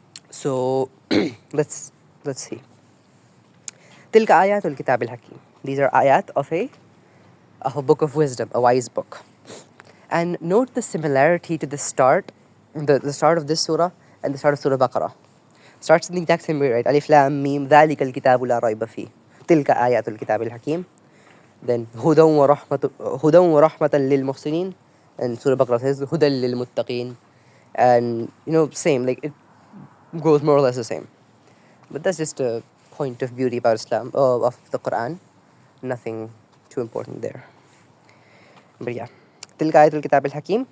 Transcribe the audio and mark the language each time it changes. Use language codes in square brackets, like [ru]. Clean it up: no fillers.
[en] So let's see. [ar] Tilka ayatul kitab al-Hakim. [en] These are ayat of a book of wisdom, a wise book. And note the similarity to the start of this surah and the start of Surah Baqarah. Starts in the exact same way, right? [ar] Alif Lam Mim, ذَلِكَ الْكِتَابُ لَا رَيْبَ فِيهِ تِلْكَ آيَاتُ الْكِتَابِ الْحَكِيمِ. Then هُدًى وَرَحْمَةً لِلْمُحْسِنِينَ. [en] And Surah Baqarah says [ar] هُدًى لِلْمُتَّقِينَ. [en] And, same, like it goes more or less the same. But that's just a point of beauty about Islam, of the Quran. Nothing too important there. But yeah. [ar] تلك آية الكتاب الحكيم.